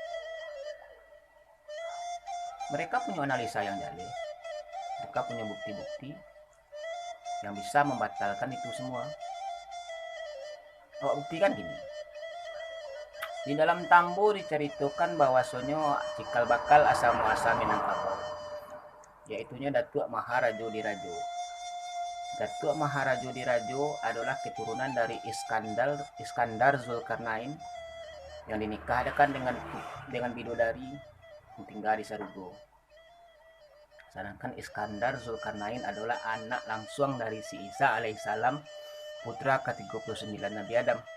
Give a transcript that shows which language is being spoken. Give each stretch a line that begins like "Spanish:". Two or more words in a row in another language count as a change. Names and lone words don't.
Indonesian: Mereka punya analisa yang jaleh. Mereka punya bukti-bukti yang bisa membatalkan itu semua. Awak buktikan gini. Di dalam tambo diceritakan bahwa sonyo cikal bakal asal muasal Minangkabau. Yaitunya Datuk Maharajo Dirajo. Datuk Maharajo Dirajo adalah keturunan dari Iskandar Zulkarnain yang dinikahkan dengan bidodari yang tinggal di Sarugo. Sedangkan Iskandar Zulkarnain adalah anak langsung dari si Isa alaihissalam, putra ke-39 Nabi Adam.